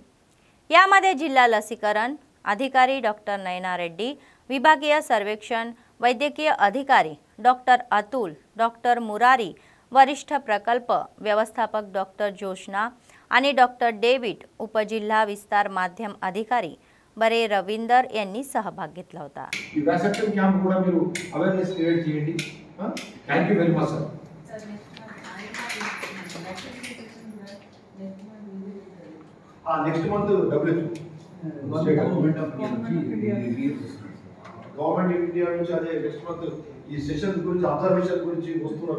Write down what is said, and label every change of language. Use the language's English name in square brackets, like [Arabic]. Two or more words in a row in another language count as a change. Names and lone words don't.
[Marathi] यामध्ये जिल्हा लसीकरण अधिकारी डॉक्टर नयना रेड्डी, विभागीय सर्वेक्षण वैद्यकीय अधिकारी डॉक्टर अतुल, डॉक्टर मुरारी, वरिष्ठ प्रकल्प व्यवस्थापक डॉक्टर जोशना आणि डॉक्टर डेविड, उपजिल्हा विस्तार माध्यम अधिकारी बरे रविंदर यांनी सहभाग घेतला होता। [English] next month Government of India [Telugu] నుంచి అదే [English] next month [Telugu] ఈ సెషన్ గురించి అబ్జర్వేషన్ గురించి వస్తున్నారు।